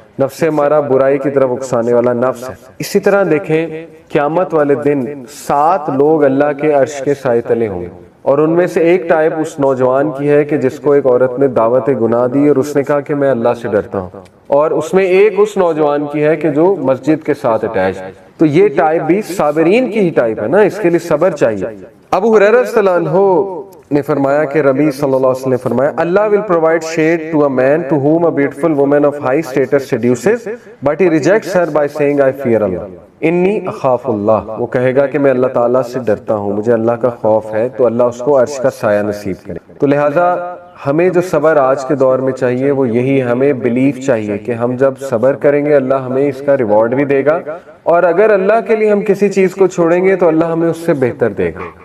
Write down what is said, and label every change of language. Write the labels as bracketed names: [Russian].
[Urdu] نفس امارہ برائی کی طرف اکسانے والا نفس ہے. اسی طرح دیکھیں قیامت والے دن 7 لوگ اللہ کے عرش کے سائے تلے ہوں گے, اور ان میں سے ایک ٹائپ اس نوجوان کی ہے کہ جس کو ایک عورت نے دعوت گناہ دی اور اس نے کہا کہ میں اللہ سے ڈرتا ہوں, اور اس میں ایک اس نوجوان کی ہے کہ جو مسجد کے ساتھ اٹیچ. تو یہ ٹائپ بھی صابرین کی ہی ٹائپ ہے نا, اس کے لیے صبر چاہیے. ابو ہریرہ رضی اللہ عنہ نے فرمایا کہ ربی صلی اللہ علیہ وسلم نے فرمایا, [English] Allah will provide shade to a man to whom a beautiful woman of high status seduces, but he rejects her by saying I fear Allah. [Arabic] انی اخاف اللہ, [Urdu] وہ کہے گا کہ میں اللہ تعالیٰ سے ڈرتا ہوں, مجھے اللہ کا خوف ہے, تو اللہ اس کو عرش کا سایہ نصیب کرے. تو لہٰذا ہمیں جو صبر آج کے دور میں چاہیے وہ یہی, ہمیں بلیف چاہیے کہ ہم جب صبر کریں گے اللہ ہمیں اس کا ریوارڈ بھی دے گا, اور اگر اللہ کے لیے ہم کسی چیز کو چھوڑیں گے تو اللہ ہمیں اس سے بہتر دے گا.